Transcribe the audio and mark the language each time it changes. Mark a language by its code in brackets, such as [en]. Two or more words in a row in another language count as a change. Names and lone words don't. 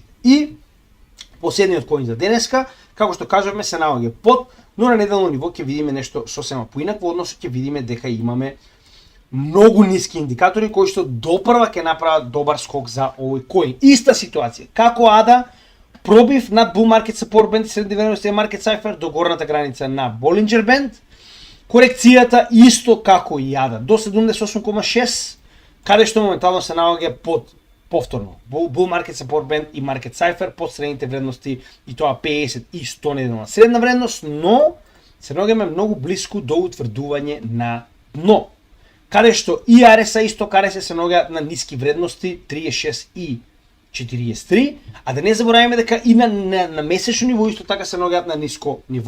[mk] И последниот коин за денеска, како што кажавме, се наоѓа под, но на неделно ниво ќе видиме нешто сосема поинакво, односно ќе видиме дека имаме многу ниски индикатори кои што допрва ќе направат добар скок за овој коин. Иста ситуација. Како АДА, пробив над [en] bull market support band, [mk] средни вредности Market Cypher до горната граница на Bollinger Band. Корекцијата исто како и АДА до 78,6, каде што моментално се наоѓа под повторно [en] bull market support band [mk] и Market Cypher под средните вредности и тоа 50 и 100 неделна средна вредност, но се наоѓаме многу блиску до утврдување на дно. Каде што и RSI и Stock RSI се наоѓаат на ниски вредности 36 и 43, а да не забораваме дека и на месечно ниво исто така се наоѓаат на ниско ниво.